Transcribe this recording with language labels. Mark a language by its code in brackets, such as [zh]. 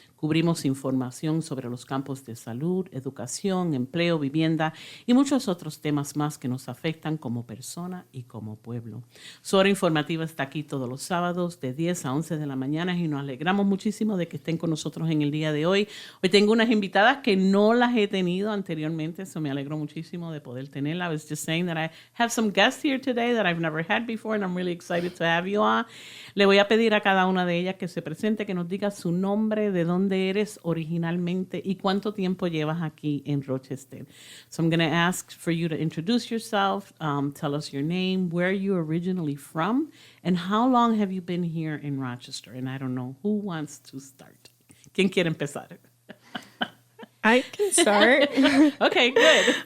[es] Cubrimos información sobre los campos de salud, educación, empleo, vivienda y muchos otros temas más que nos afectan como persona y como pueblo. Su hora informativa está aquí todos los sábados de 10 a 11 de la mañana y nos alegramos muchísimo de que estén con nosotros en el día de hoy. Hoy tengo unas invitadas que no las he tenido anteriormente, eso me alegro muchísimo de poder tenerla. [en] I was just saying that I have some guests here today that I've never had before and I'm really excited to have you on. [es] Le voy a pedir a cada una de ellas que se presente, que nos diga su nombre, de dónde eres originalmente y cuánto tiempo llevas aquí en Rochester. [en] So I'm going to ask for you to introduce yourself, tell us your name, where you're originally from, and how long have you been here in Rochester? And I don't know, who wants to start? [es] ¿Quién quiere empezar? [en] I can start. Okay, good.